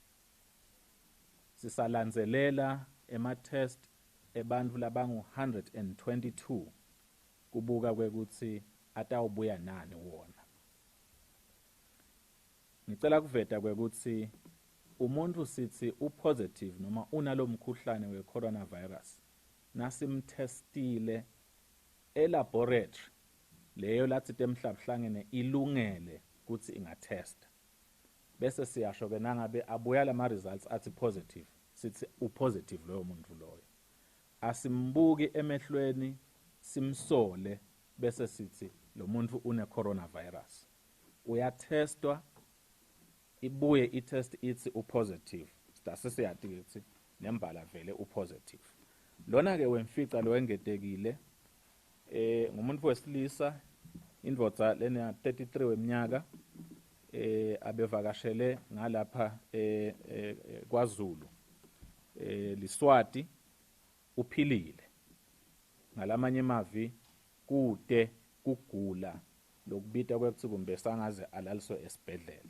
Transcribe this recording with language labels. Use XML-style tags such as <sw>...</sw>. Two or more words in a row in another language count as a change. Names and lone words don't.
<ss>Sisalandzelela ema-test ebantu labangu 122 kubuka kwekuthi atawubuya nani wona. Ngicela kuveta kwekuthi umuntu sithi upositive noma unalo mkhuhlane we-coronavirus nasimtestile elaboratory leyo lathi temhlabhlangene ilungele ukuthi ingatesta, bese siyasho ke nangabe abuya lama results athi positive sithi upositive loyo muntu loyo. Asimbuki emehlweni simsole bese sithi lo muntu une coronavirus. Uyatestwa ibuye itest ithi upositive. Sitase siyati ukuthi nembala vele upositive. Lona ke wemfica lo engetekile ngumuntu wesilisa indvodza lena 33 weminyaka abevakashele ngalapha kwaZulu liswati uphilile ngalamanye emavi kude kugula lokubita kwekuthi kumbe sangaze alaliswe esibhedlela.</ss>